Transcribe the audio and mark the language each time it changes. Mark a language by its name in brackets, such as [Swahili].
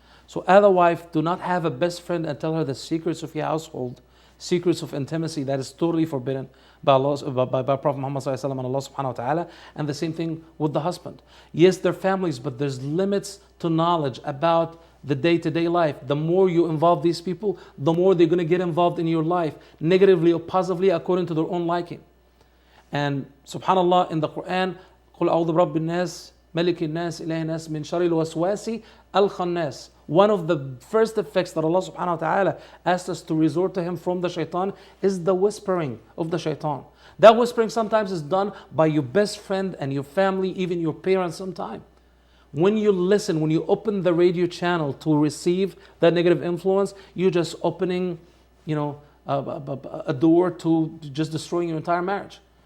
[English] So as a wife, do not have a best friend and tell her the secrets of your household, secrets of intimacy that is totally forbidden by Prophet Muhammad ﷺ and Allah subhanahu wa ta'ala. And the same thing with the husband. Yes, they're families, but there's limits to knowledge about the day-to-day life. The more you involve these people, the more they're going to get involved in your life, negatively or positively according to their own liking. And subhanAllah, in the Quran, [Arabic] قُلْ أَعُوذُ بِرَبِّ النَّاسِ مَلِكِ النَّاسِ إِلَهِ النَّاسِ مِنْ شَرِّ الْوَسْوَاسِ الْخَنَّاسِ. [English] One of the first effects that Allah subhanahu wa ta'ala asked us to resort to Him from the shaitan is the whispering of the shaitan. That whispering sometimes is done by your best friend and your family, even your parents sometimes. When you listen, when you open the radio channel to receive that negative influence, you're just opening, a door to just destroying your entire marriage.